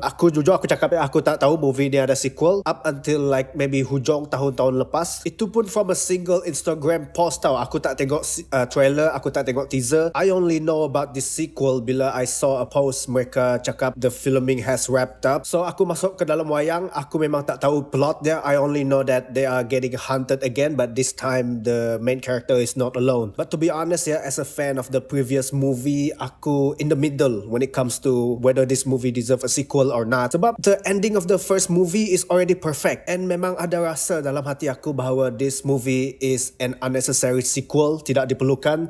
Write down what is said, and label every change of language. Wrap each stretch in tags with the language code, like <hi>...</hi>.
<ms>Aku jujur aku cakap aku tak tahu movie ni ada sequel</ms> <en>up until like maybe</en> <ms>hujung tahun-tahun lepas. Itu pun</ms> <en>from a single Instagram post</en> <ms>tau. Aku tak tengok trailer, aku tak tengok teaser.</ms> <en>I only know about this sequel</en> <ms>bila</ms> <en>I saw a post</en> <ms>mereka cakap</ms> <en>the filming has wrapped up.</en> <ms>So aku masuk ke dalam wayang, aku memang tak tahu plot dia.</ms> <en>I only know that they are getting hunted again, but this time the main character is not alone. But to be honest as a fan of the previous movie,</en> <ms>aku</ms> <en>in the middle when it comes to whether this movie deserve a sequel or not.</en> <ms>Sebab</ms> <en>the ending of the first movie is already perfect and</en> <ms>memang ada rasa dalam hati aku bahawa</ms> <en>this movie is an unnecessary sequel,</en> <ms>tidak diperlukan.</ms>